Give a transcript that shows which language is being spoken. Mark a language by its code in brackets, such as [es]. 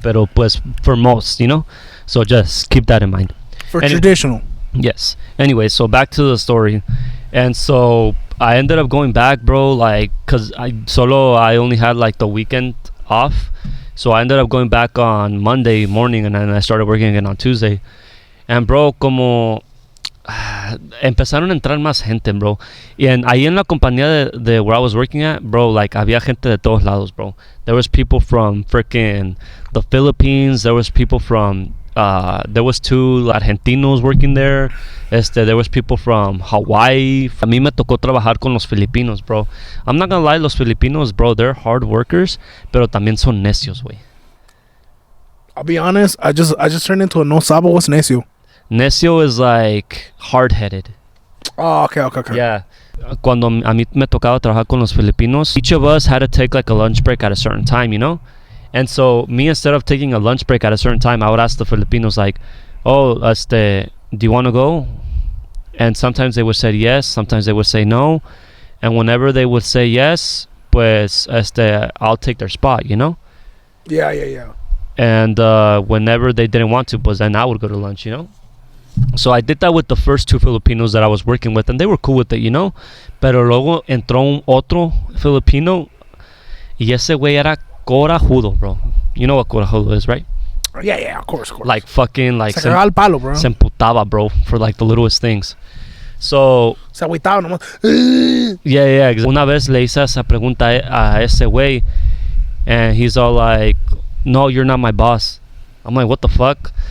[es] Pero pues [en] for most, you know. So just keep that in mind. For traditional. Yes. Anyway, so back to the story, and so I ended up going back, bro. Like, cause I only had like the weekend off. So I ended up going back on Monday morning, and then I started working again on Tuesday. [es] And bro, como empezaron a entrar más gente, bro. Y ahí en la compañía de [en] where I was working at, [es] bro, like había gente de todos lados, bro. [en] There was people from freaking the Philippines. There was people from there was 2 Argentinos working there. There was people from Hawaii. [es] A mí me tocó trabajar con los Filipinos, bro. [en] I'm not gonna lie, [es] los Filipinos, bro, [en] they're hard workers, [es] pero también son necios, güey. [en] I'll be honest, I just turned into a no sabo. What's necio? Necio is like hard-headed. Oh, okay. Yeah. [es] Cuando a mí me tocaba trabajar con los Filipinos, [en] each of us had to take like a lunch break at a certain time, you know? And so me, instead of taking a lunch break at a certain time, I would ask the Filipinos like, oh, do you want to go? And sometimes they would say yes, sometimes they would say no. And whenever they would say yes, pues, I'll take their spot, you know? Yeah. And whenever they didn't want to, pues then I would go to lunch, you know? So I did that with the first 2 Filipinos that I was working with, and they were cool with it, you know? [es] Pero luego entró otro Filipino, y ese güey era corajudo, bro. [en] You know what corajudo is, right? Yeah, of course. Like fucking like [es] se al palo, bro. Se emputaba, [en] bro, for like the littlest things. So [es] se agüitaba nomás. [en] Yeah. [es] Una vez le hice esa pregunta a ese güey, [en] and he's all like, no, you're not my boss. I'm like, what the fuck?